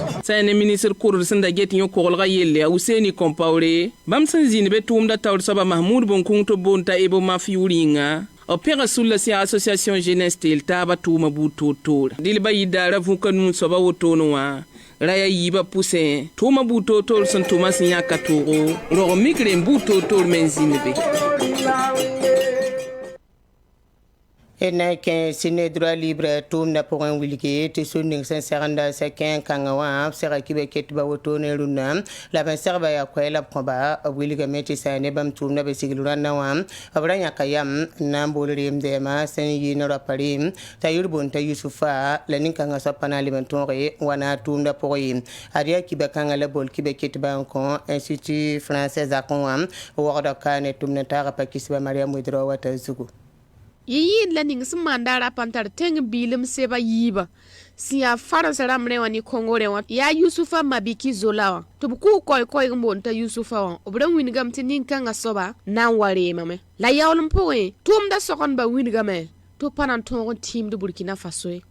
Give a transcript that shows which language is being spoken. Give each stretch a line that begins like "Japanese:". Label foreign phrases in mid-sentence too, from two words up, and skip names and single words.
Mossi: sã ne ministr kʋrd sẽn da get yõ-koglga yelle a useni kõmpaoore bãmb sẽn zĩnd be tʋʋmda taoor soaba mahmud bõn-kũng tɩ b boond t'a ebo maf yʋʋr yĩnga b pẽga sulla sẽn yaa association jeunesse teel taaba tʋʋma buud toor-toora dɩlba yɩdaara vũka nuu soaba wotone wã raya yiiba pʋsẽ tʋʋma buud toor-toor sẽn tʋma sẽn yãka tʋʋgo rog n mikre n buud toor-toor me n zĩnd be na kẽ sine droit libre tʋʋmda pʋgẽ wilge tɩ sũ-ning sẽn segenda sa kẽ kãngã wã b sega kɩ be ketba wotone rũnnã la b n segba yaa koɛ la b kõba b wilgame tɩ sã ne bãmb tʋʋmda be sigl rãndã wã b ra yãka yam n na n bool reem dɛɛma sẽn yɩ ne rapa reem t'a yʋr boond t'a yusufa la nin-kãngã soab pa na n leb n tõoge wa na a tʋʋmda pʋgẽ ad yaa kiba kãngã la bool kibe ketba n kõ institut français zakẽ wã wagda ka ne tʋmd n taaga pa kisba mariam wedra wa t'a zugu yɩɩd la ning sẽn maan daara pa n tar tẽng biilem seba yiiba sẽn yaa farens rãmb rẽ wã ne kõngo rẽ wã yaa yusufa mabiki zola wã tɩ b kʋʋ koɛɛ n boond t'a yusufa wã b ra wingame tɩ nin-kãngã soaba na n wa reemame la yaoolem pʋgẽ tʋʋmda sogendba wingame tɩ pa na n tõog n tɩɩmd burkina faso ye